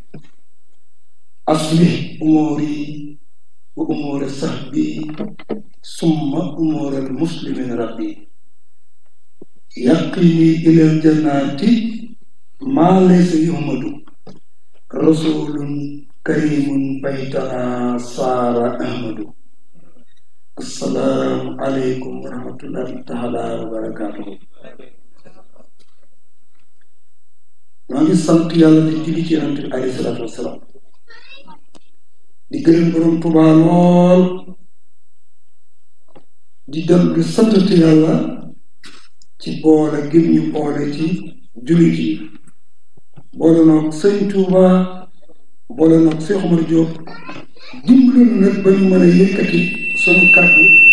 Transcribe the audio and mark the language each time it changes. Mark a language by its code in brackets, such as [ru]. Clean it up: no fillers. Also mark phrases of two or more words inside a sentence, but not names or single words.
[ar] أصلح أموري وأمور صحبي ثم أمور المسلمين ربي يقيني إلى الجنات ما ليس يهمد رسول كريم بيتنا صار أحمد السلام عليكم ورحمة الله تعالى وبركاته [wo] maa ngi sant yàlla di julli ci yonent bi [ar] عليه الصلاة والسلام [wo] di gërëm borom Tuubaa lool di dem di santati yàlla ci boole gëm ñu boole ci jullit yi boole noog sëñ Tuubaa boole noog Cheikh Omar Diop dimbali nu nag ba ñu mën a yëkkati sunu kàddu